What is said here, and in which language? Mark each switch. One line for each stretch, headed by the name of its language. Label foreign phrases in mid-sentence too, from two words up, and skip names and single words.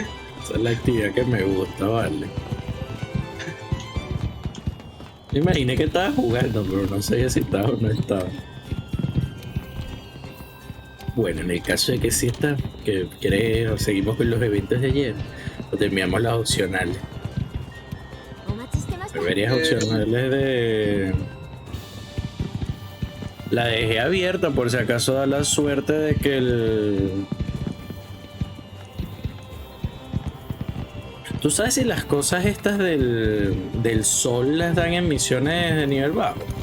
Spanish: Esa es la actividad que me gusta, vale. Me imaginé que estaba jugando, pero no sabía si estaba o no estaba. Bueno, en el caso de que sí está, que quieres o seguimos con los eventos de ayer, o terminamos las opcionales.
Japanese: お待ちしてました。
Spanish: Deberías opcionales de... La dejé abierta por si acaso da la suerte de que el... ¿Tú sabes si las cosas estas del sol las dan en misiones de nivel bajo?